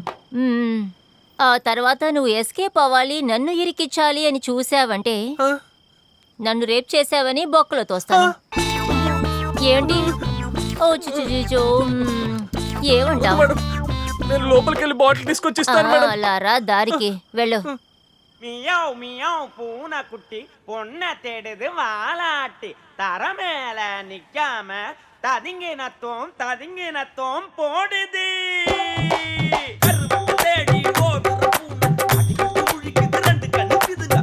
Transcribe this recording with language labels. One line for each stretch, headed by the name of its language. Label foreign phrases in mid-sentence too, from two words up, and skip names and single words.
Telugu: ఆ తర్వాత నువ్వు ఎస్కేప్ అవ్వాలి, నన్ను ఇరికిచ్చాలి అని చూసావంటే నన్ను రేప్ చేసావని బొక్కలో తోస్తాను. ఏంటి? ఓ చిచో, ఏమంటావు? నేను లోపలికి వెళ్ళి బాటిల్ తీసుకొచ్చిస్తాను మేడం. అలా రా, దారికి వెళ్ళు.
Tamil: மியாவ் மியாவ் பூனை குட்டி பொண்ணை தேடுது வாலாட்டி தர மேல நிக்காம ததிங்கினத்தோம் போடுது. தேடி ஓடுற பூனை அடிக்கட்டு முழிக்குது, 2 கண்ணு பிதுங்க.